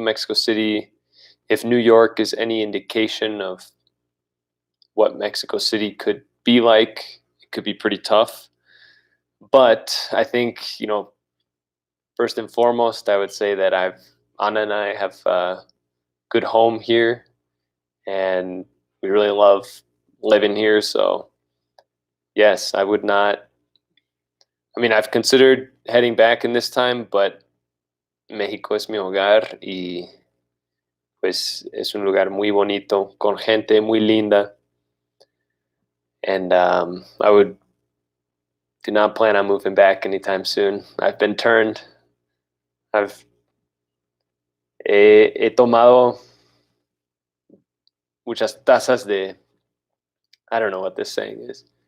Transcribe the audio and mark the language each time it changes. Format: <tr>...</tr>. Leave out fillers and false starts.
<en>Mexico City, if New York is any indication of what Mexico City could be like, it could be pretty tough. But I think, first and foremost, I would say that Anna and I have a good home here, and we really love living here. So yes, I would not. I mean, I've considered heading back in this time, but</en> <es>México es mi hogar y pues es un lugar muy bonito, con gente muy linda.</es> <en>And I do not plan on moving back anytime soon. I've been turned.</en> <es>He tomado muchas tazas</es> <en>I don't know what this saying is.</en>